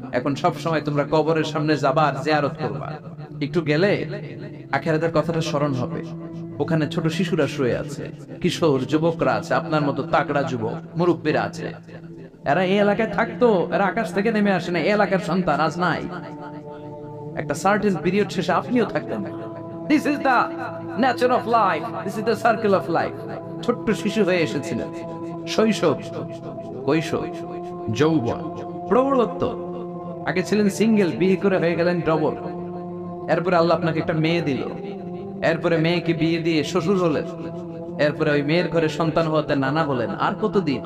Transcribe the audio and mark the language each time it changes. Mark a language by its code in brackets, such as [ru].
[bn] এখন সব সময় তোমরা কবরের সামনে যাবা আর জিয়ারত করবা। একটু গেলে আখিরাতের কথাটা স্মরণ হবে। ওখানে ছোট শিশুরা শুয়ে আছে, কিশোর যুবকরা আছে, আপনার মতো তাগড়া যুবক মুরব্বীরা আছে। এরা এই এলাকায় থাকতো, এরা আকাশ থেকে নেমে আসে না, এই এলাকার সন্তান আজ নাই। একটা সার্টেন পিরিয়ড শেষে আপনিও থাকতেন। [en] This is the nature of life. This is the circle of life. [bn] ছোট্ট শিশু হয়ে এসেছিলেন, শৈশব, কৈশোর, যৌবন, প্রৌঢ়ত্ব। আগে ছিলেন সিঙ্গেল, বিয়ে করে হয়ে গেলেন ডবল। এরপরে আল্লাহ আপনাকে একটা মেয়ে দিল, এরপরে মেয়েকে বিয়ে দিয়ে শ্বশুর হলেন, এরপরে ওই মেয়ের ঘরে সন্তান হতে নানা হলেন। আর কতদিন?